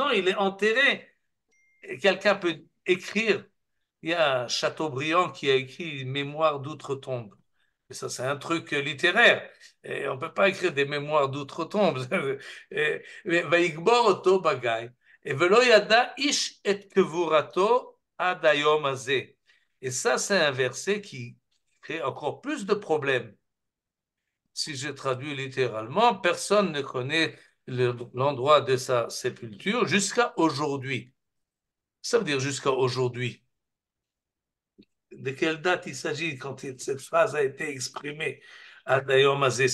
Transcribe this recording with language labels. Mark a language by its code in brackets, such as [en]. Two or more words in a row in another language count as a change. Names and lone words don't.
[fr] Non, il est enterré. Et quelqu'un peut écrire, il y a Chateaubriand qui a écrit Mémoires d'outre-tombe. Et ça, c'est un truc littéraire. Et on ne peut pas écrire des mémoires d'outre-tombe. [he] ויקבור אותו בגיא. Et ולא ידע איש את קבורתו עד היום הזה. [fr] Et ça, c'est un verset qui crée encore plus de problèmes. Si je traduis littéralement, personne ne connaît l'endroit de sa sépulture jusqu'à aujourd'hui. Ça veut dire jusqu'à aujourd'hui. De quelle date il s'agit quand cette phrase a été exprimée à Dayomazé?